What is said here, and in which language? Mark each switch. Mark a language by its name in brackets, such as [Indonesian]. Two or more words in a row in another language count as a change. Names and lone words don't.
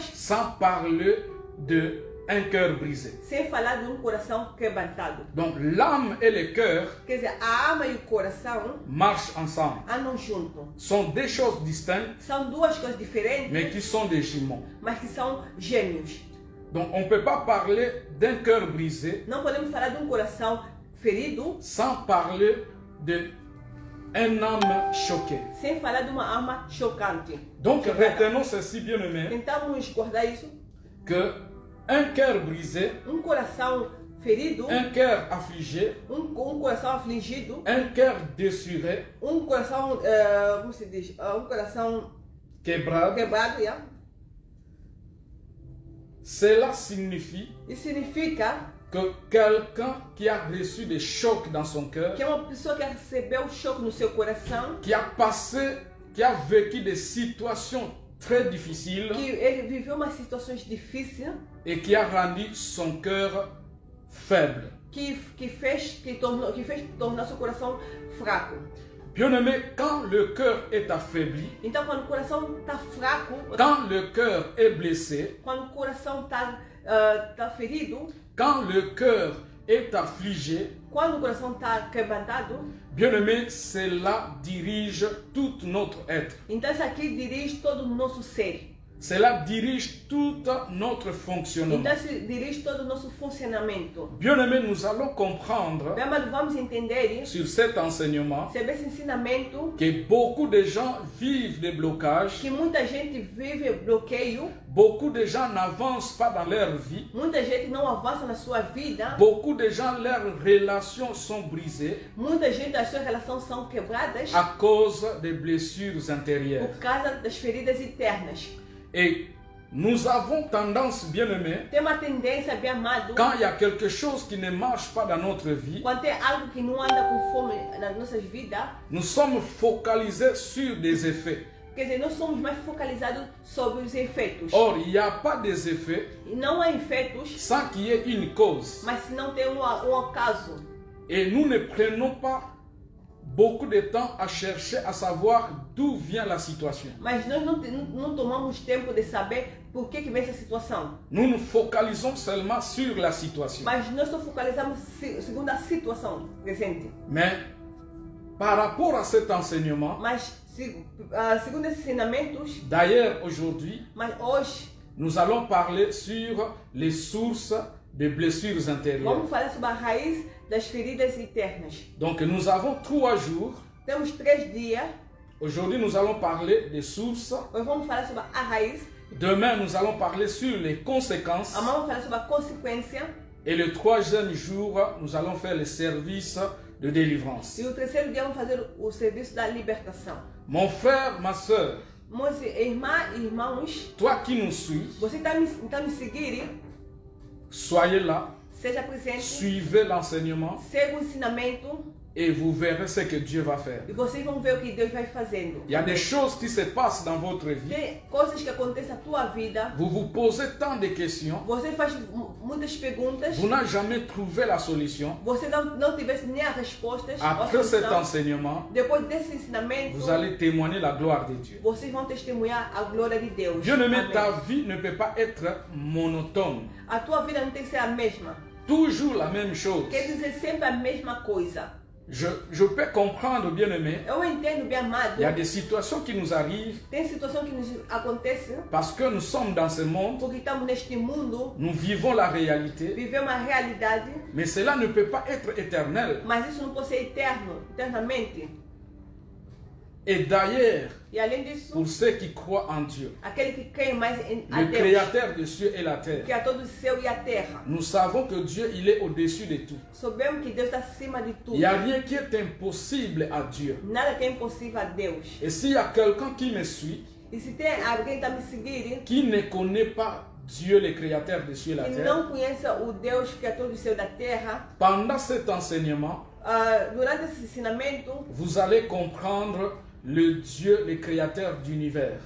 [French] sans parler d'un cœur brisé. [Portuguese] sem falar de coração quebrantado. [French] Donc, l'âme et le cœur [Portuguese] Quer dizer, a alma e o coração [French] marchent ensemble. [Portuguese] andam juntos. [French] Sont des choses distinctes, [Portuguese] São duas coisas diferentes, [French] mais qui sont des jumeaux. [Portuguese] mas que são gêmeos. [French] Donc, on ne peut pas parler d'un cœur brisé [Portuguese] Não podemos falar de coração ferido [French] sans parler d'un âme choquée. [Portuguese] sem falar de uma alma chocante. [French] Donc, [Portuguese] Chocada. [French] retenons ceci, bien-aimés, [Portuguese] Tentamos guardar isso. [French] que un cœur brisé, [Portuguese] Coração ferido, [French] un cœur affligé, [Portuguese] coração afligido, [French] un cœur déchiré, [Portuguese] coração, como se diz? Coração quebrado, quebrado, yeah? [French] cela signifie [Portuguese] Isso significa [French] que quelqu'un qui a reçu des chocs dans son cœur, [Portuguese] que é uma pessoa que recebeu choque no seu coração, [French] qui a vécu des situations très difficiles [Portuguese] que ele viveu umas situações difíceis, [French] et qui a rendu son cœur faible. [Portuguese] que fez tornar seu coração fraco. [French] Bien-aimé, quand le cœur est affaibli, [Portuguese] Então, quando o coração está fraco, [French] quand le cœur est blessé, [Portuguese] quando o coração está ferido, [French] quand le cœur est affligé, [Portuguese] quando o coração está quebrantado, [French] bien-aimé, cela dirige tout notre être. [Portuguese] então isso aqui dirige todo o nosso ser. [French] Cela dirige tout notre fonctionnement. [Portuguese] Então isso dirige todo o nosso funcionamento. [French] Bien-aimé, nous allons comprendre [Portuguese] Bem, mas vamos entender [French] sur cet enseignement [Portuguese] sobre esse ensinamento [French] que beaucoup de gens vivent des blocages, [Portuguese] que muita gente vive bloqueio, [French] beaucoup de gens n'avancent pas dans leur vie, [Portuguese] muita gente não avança na sua vida, [French] beaucoup de gens, leurs relations sont brisées [Portuguese] muita gente as suas relações são quebradas [French] à cause des blessures intérieures. [Portuguese] por causa das feridas internas. [French] Et nous avons tendance, bien-aimés, [Portuguese] Tem uma tendência, bem amado, [French] quand il y a quelque chose qui ne marche pas dans notre vie, [Portuguese] quando tem algo que não anda conforme nas nossas vidas, [French] nous sommes focalisés sur des effets. [Portuguese] quer dizer, nós somos mais focalizados sobre os efeitos. [French] Or, il n'y a pas des effets [Portuguese] E não há efeitos, [French] sans qu'il y ait une cause. [Portuguese] mas se não tem um acaso. [French] Et nous ne prenons pas beaucoup de temps à chercher à savoir d'où vient la situation. [Portuguese] Mas nós não tomamos tempo de saber por que vem essa situação. [French] Nous nous focalisons seulement sur la situation. [Portuguese] Mas nós só focalizamos segundo a situação presente. [French] Mais par rapport à cet enseignement, [Portuguese] Mas segundo esses ensinamentos, [French] d'ailleurs aujourd'hui, [Portuguese] mas hoje [French] nous allons parler sur les sources des blessures intérieures. [Portuguese] vamos falar sobre a raiz das feridas internas. [French] Donc nous avons 3 jours. [Portuguese] Temos 3 dias. [French] Aujourd'hui nous allons parler des sources. [Portuguese] Hoje vamos falar sobre a raiz. [French] Demain nous allons parler sur les conséquences. [Portuguese] Amanhã vamos falar sobre a consequência. [French] Et le 3e jour, nous allons faire le service de délivrance. [Portuguese] E o terceiro dia vamos fazer o serviço da libertação. [French] Mon frère, ma soeur, [Portuguese] Meus irmãos, [French] toi qui nous suis, [Portuguese] você está me seguindo? [French] soyez là, [Portuguese] Seja presente, [French] suivez l'enseignement [Portuguese] siga o ensinamento [French] et vous verrez ce que Dieu va faire. [Portuguese] e vocês vão ver o que Deus vai fazendo. [French] Il y a des choses qui se passent dans votre vie. [Portuguese] Tem coisas que acontecem na tua vida. [French] Vous vous posez tant de questions, [Portuguese] Você faz muitas perguntas. [French] vous n'avez jamais trouvé la solution. [Portuguese] Você não tivesse nem as respostas. [French] Après [Portuguese] a [French] cet [Portuguese] solução. [French] enseignement, [Portuguese] Depois desse ensinamento, [French] vous allez témoigner la gloire de Dieu. [Portuguese] vocês vão testemunhar a glória de Deus. [French] Bien-aimé, [Portuguese] Amém. [French] ta vie ne peut pas être monotone. [Portuguese] A tua vida não tem que ser a mesma. [French] Toujours la même chose. [Portuguese] Quer dizer sempre a mesma coisa. [French] Je peux comprendre, bien-aimé, [Portuguese] Eu entendo, bem amado. [French] il y a des situations qui nous arrivent [Portuguese] Tem situação que nos acontece [French] parce que nous sommes dans ce monde, [Portuguese] porque estamos neste mundo, [French] nous vivons la réalité, [Portuguese] vivemos uma realidade, [French] mais cela ne peut pas être éternel. [Portuguese] mas isso não pode ser eternamente. [French] Et d'ailleurs, [Portuguese] E além disso, [French] pour ceux qui croient en Dieu, [Portuguese] aquele que crê mais a [French] le [Portuguese] Deus, [French] créateur des cieux et la terre, [Portuguese] que é todo o céu e a terra. [French] nous savons que Dieu, il est au-dessus de tout. [Portuguese] Sabemos que Deus está acima de [French] Il [Portuguese] tudo. [French] n'y a rien qui est impossible à Dieu. [Portuguese] Nada que é impossível a Deus. [French] Et s'il y a quelqu'un qui me suit, [Portuguese] E se tem alguém que está me seguindo [French] qui ne connaît pas Dieu, le créateur des cieux et la [Portuguese] e [French] terre, [Portuguese] não conhece o Deus que é todo o céu da terra, [French] pendant cet enseignement, [Portuguese] durante esse ensinamento, [French] vous allez comprendre le Dieu, le créateur d'univers.